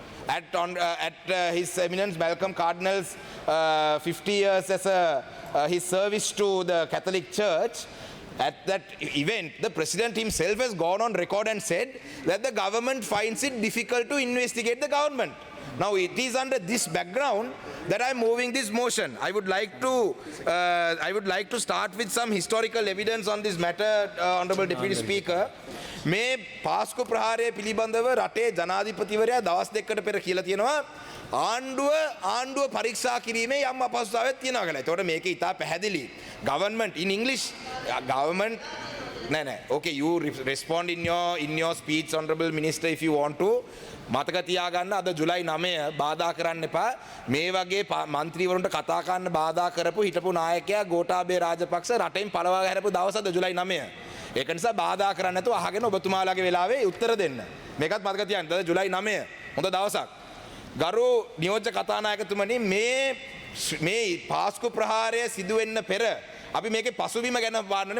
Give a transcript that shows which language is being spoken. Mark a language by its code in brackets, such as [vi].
[en] At His Eminence Malcolm Cardinal's 50 years as his service to the Catholic Church, at that event, the President himself has gone on record and said that the government finds it difficult to investigate the government. Now, it is under this background that I am moving this motion. I would like to start with some historical evidence on this matter, Honorable Deputy Speaker. [si] මේ පාස්කු ප්‍රහාරය පිළිබඳව රටේ ජනාධිපතිවරයා දවස් දෙකකට පෙර කියලා තියෙනවා ආණ්ඩුව පරීක්ෂා කිරීමේ යම් අපහසුතාවයක් තියෙනවා කියලා. ඒතකොට මේක ඉතා පැහැදිලි. [en] Government in English, government no. Okay, you respond in your speech, Honorable Minister, if you want to. [si] මතක තියාගන්න අද ජුලයි 9 බාධා කරන්න එපා. මේ වගේ മന്ത്രിවරුන්ට කතා කරන්න බාධා කරපු හිටපු නායකයා ගෝඨාභය රාජපක්ෂ රටෙන් පළවා හැරපු දවස් අද ජුලයි 9. ඒක නිසා බාධා කරන්න නැතුව අහගෙන ඔබතුමාලාගේ වෙලාවේ උත්තර දෙන්න. මේකත් මතක තියාගන්න. අද ජුලයි 9 හොඳ දවසක්. ගරු නියෝජ්‍ය කතානායකතුමනි, මේ පාස්කු ප්‍රහාරය සිදු වෙන්න පෙර අපි මේකේ පසුබිම ගැන වාරන්නේ.